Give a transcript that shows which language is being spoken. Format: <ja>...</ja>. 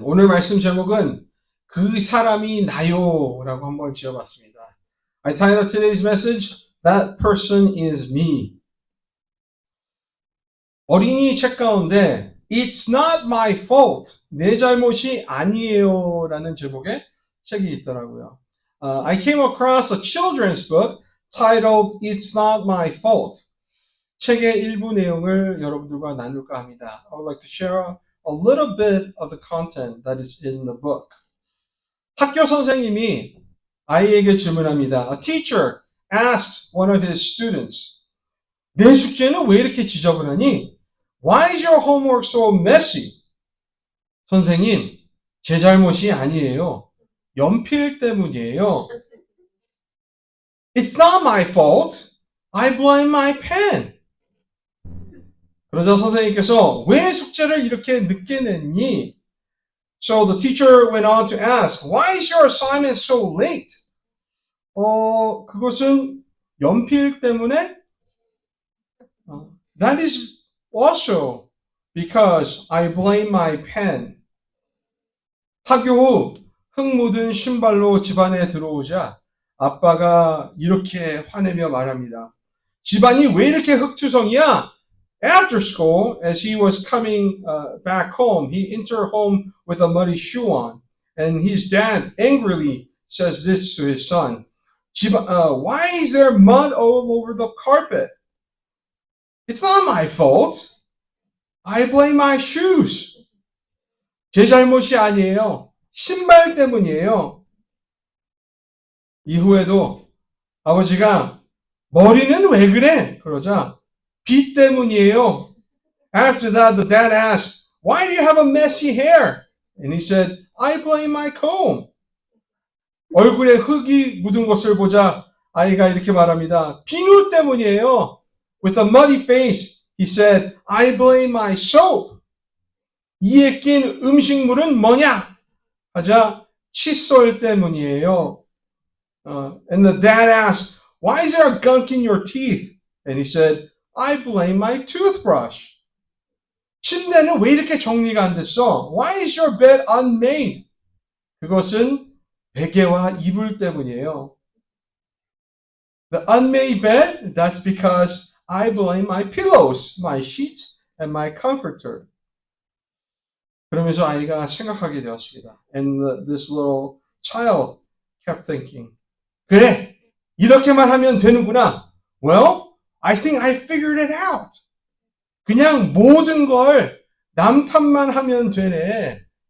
<ko>오늘 말씀 제목은 그 사람이 나요라고 한번 지어봤습니다.</ko> <en>I titled today's message, That person is me.</en> <ko>어린이 책 가운데</ko> <en>It's not my fault.</en> <ko>내 잘못이 아니에요 라는 제목의 책이 있더라고요.</ko> <en>I came across a children's book titled It's not my fault.</en> <ko>책의 일부 내용을 여러분들과 나눌까 합니다.</ko> <en>I would like to share a little bit of the content that is in the book.</en> <ko>학교 선생님이 아이에게 질문합니다.</ko> <en>A teacher asks one of his students,</en> <ko>내 숙제는 왜 이렇게 지저분하니?</ko> <en>Why is your homework so messy?</en> <ko>선생님, 제 잘못이 아니에요. 연필 때문이에요.</ko> <en>It's not my fault. I blame my pen.</en> <ko>그러자 선생님께서 왜 숙제를 이렇게 늦게 냈니?</ko> <en>So the teacher went on to ask, why is your assignment so late?</en> <ko>그것은 연필 때문에?</ko> <en>That is also because I blame my pen.</en> <ko>학교 후 흙 묻은 신발로 집안에 들어오자 아빠가 이렇게 화내며 말합니다. 집안이 왜 이렇게 흙투성이야?</ko> <en>After school, as he was coming back home, he entered home with a muddy shoe on. And his dad angrily says this to his son. Why is there mud all over the carpet? It's not my fault. I blame my shoes.</en> <ko>제 잘못이 아니에요. 신발 때문이에요. 이후에도 아버지가 머리는 왜 그래? 그러자 비 때문이에요.</ko> <en>After that, the dad asked, why do you have a messy hair? And he said, I blame my comb.</en> <ko>얼굴에 흙이 묻은 것을 보자 아이가 이렇게 말합니다. 비누 때문이에요.</ko> <en>With a muddy face, he said, I blame my soap.</en> <ko>이에 낀 음식물은 뭐냐? 하자 칫솔 때문이에요.</ko> <en>And the dad asked, why is there a gunk in your teeth? And he said, I blame my toothbrush.</en> <ko>침대는 왜 이렇게 정리가 안 됐어?</ko> <en>Why is your bed unmade?</en> <ko>그것은 베개와 이불 때문이에요.</ko> <en>The unmade bed, that's because I blame my pillows, my sheets, and my comforter.</en> <ko>그러면서 아이가 생각하게 되었습니다.</ko> <en>And this little child kept thinking,</en> <ko>그래, 이렇게만 하면 되는구나.</ko> <en>Well, I think I figured it out.</en> <ko>그냥 모든 걸 남 탓만 하면 되네.</ko>